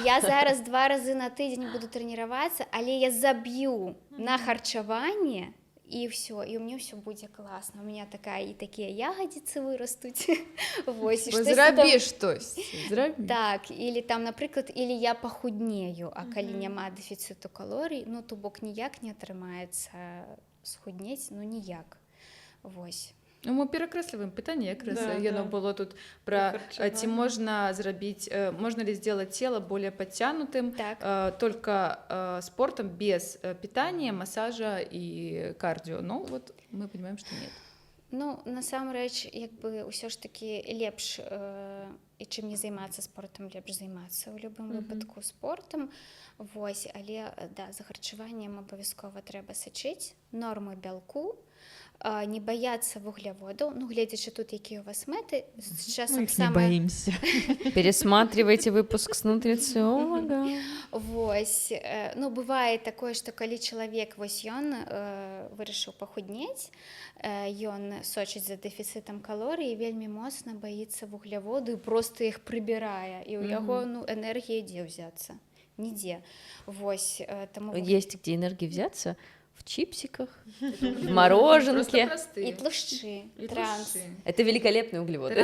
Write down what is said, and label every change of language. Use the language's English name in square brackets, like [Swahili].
[Belarusian] Я зараз 2 разы на тыдзень буду трэніравацца, але я заб'ю на харчаванне, і ўсё, і ў мне ўсё будзе класна. [Russian] У меня [Belarusian] такія ягадзіцы вырастуць. Вось, і зрабі штось. Так, или там, напрыклад, или я пахуднею, а калі няма дэфіцыту калорый, то бок ніяк не атрымаецца схуднець, ніяк. Вось. Мы перакрэсліваем пытанне, якраз яно было тут пра ці можна зрабіць, [Russian] можна ли сделать тело более подтянутым только спортом без питания, массажа и кардио. Ну вот мы понимаем, что нет. [Belarusian] Насамрэч, ўсё ж такі лепш, і чым не займацца спортам, лепш займацца ў любым выпадку спортам. Вось, але за харчаваннем абавязкова трэба сачыць, нормы бялку, не баяцца вугляводаў, гледзячы тут, якія у вас мэты, з часам [Russian] не боимся. Пересматривайте выпуск с нутрициолога. [Belarusian] Вось, бывае такое, што калі чалавек, вось ён вырашыў пахуднець, ён сочыць за дэфіцытам калорый і вельмі моцна баіцца вугляводу і проста іх прыбірае, і ў яго энергія дзе ўзяцца? Нідзе. Вось, таму... [Russian] Есть где энергии взяться? В чипсиках, в мороженке. [Belarusian] И тлушчи, транс. [Russian] Это великолепные углеводы.